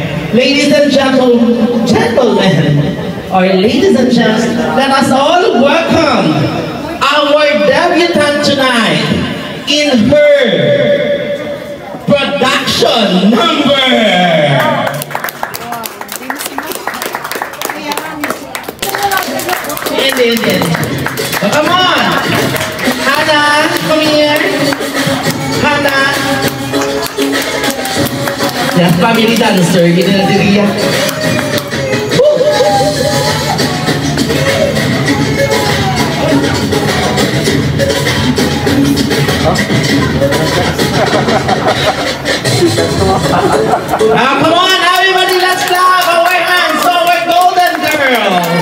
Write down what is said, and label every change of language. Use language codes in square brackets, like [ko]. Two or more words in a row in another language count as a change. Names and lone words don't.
[en] Ladies and gentlemen, or ladies and gents, let us all welcome our debutante tonight in her production number. Oh, come on! Hannah, come here! Hannah! Yeah, family dancer, [hil] gini na diri yan. [en] Come on, everybody, let's clap our hands for our golden girl!